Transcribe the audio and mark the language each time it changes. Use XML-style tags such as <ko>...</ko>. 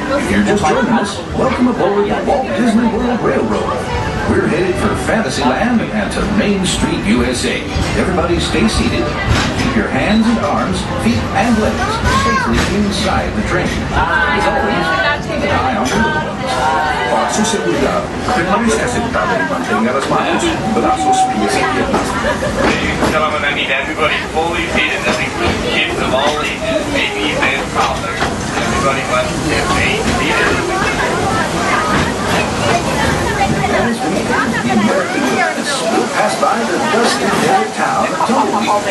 <en>If you're just joining us, welcome aboard the Walt Disney World Railroad. We're headed for Fantasyland and to Main Street, USA. Everybody stay seated. Keep your hands and arms, feet, and legs safely inside the train. As always, keep an eye on your little ones.</en> <es>Para su seguridad, permanezca sentado y mantenga las manos, brazos, pies y piernas.</es> <en>Ladies and gentlemen, I need everybody fully seated. That includes kids of all ages, babies and toddlers. Everybody must remain seated. As we enter the American wilderness, we'll pass by the dusty desert town of Tumbleweed.</en>